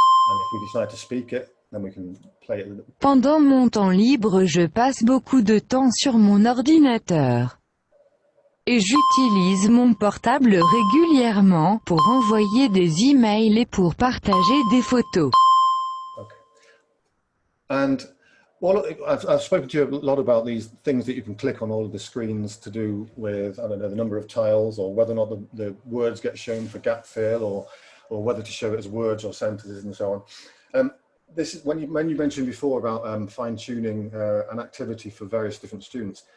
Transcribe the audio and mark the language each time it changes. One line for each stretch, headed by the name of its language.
English: And if we decide to speak it, then we can play it.
French: Pendant mon temps libre, je passe beaucoup de temps sur mon ordinateur. Et j'utilise mon portable régulièrement pour envoyer des emails et pour partager des photos.
English: Okay. And I've spoken to you a lot about these things that you can click on all of the screens to do with, I don't know, the number of tiles, or whether or not the words get shown for gap fill, or whether to show it as words or sentences and so on. This is when you mentioned before about fine-tuning an activity for various different students.